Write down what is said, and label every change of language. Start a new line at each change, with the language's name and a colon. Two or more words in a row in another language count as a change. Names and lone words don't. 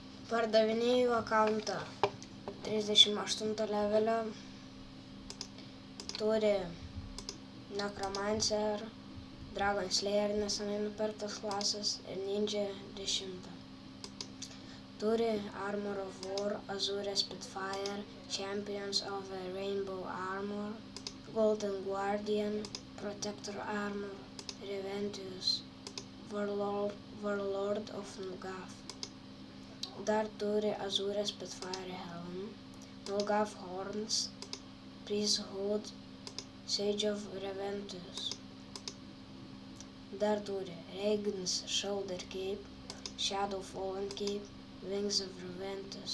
Lithuanian: Pardavinėjau akauntą 38 levelio, turi Necromancer, Dragon Slayer nesenai nupirktas klasas ir Ninja 10. Turi Armor of War, Azure Spitfire, Champions of the Rainbow Armor, Golden Guardian, Protector Armor, Reventius, Warlord of Nulgath. Dar turi Azure Spitfire Helm, Nulgath Horns, Priesthood, Sage of Reventius. Dar turi Raign's Shoulder Cape, Shadow Fallen Cape, Wings of Reventius.